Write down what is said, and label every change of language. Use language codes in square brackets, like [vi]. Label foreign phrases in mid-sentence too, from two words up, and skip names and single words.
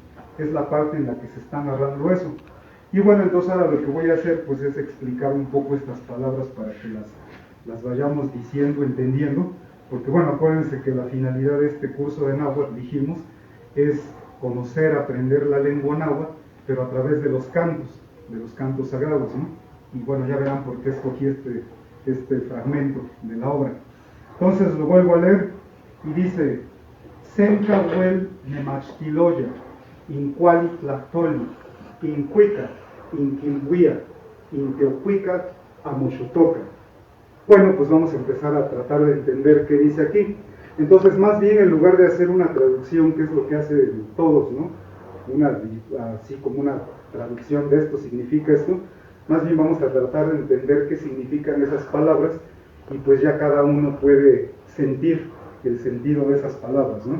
[es] Es la parte en la que se está narrando eso. Y bueno, entonces ahora lo que voy a hacer pues es explicar un poco estas palabras para que las vayamos diciendo, entendiendo, porque bueno, acuérdense que la finalidad de este curso de náhuatl, dijimos, es conocer, aprender la lengua náhuatl, pero a través de los cantos sagrados, ¿no? Y bueno, ya verán por qué escogí este fragmento de la obra. Entonces lo vuelvo a leer y dice: [nci] Sencahuel nemachtiloya, incuali tlactoli, incuica, inquilhuia, inteocuica, amochotoca. [es] Bueno, pues vamos a empezar a tratar de entender qué dice aquí. Entonces, más bien, en lugar de hacer una traducción, que es lo que hacen todos, ¿no? Así como una traducción de esto significa esto, más bien vamos a tratar de entender qué significan esas palabras, y pues ya cada uno puede sentir el sentido de esas palabras, ¿no?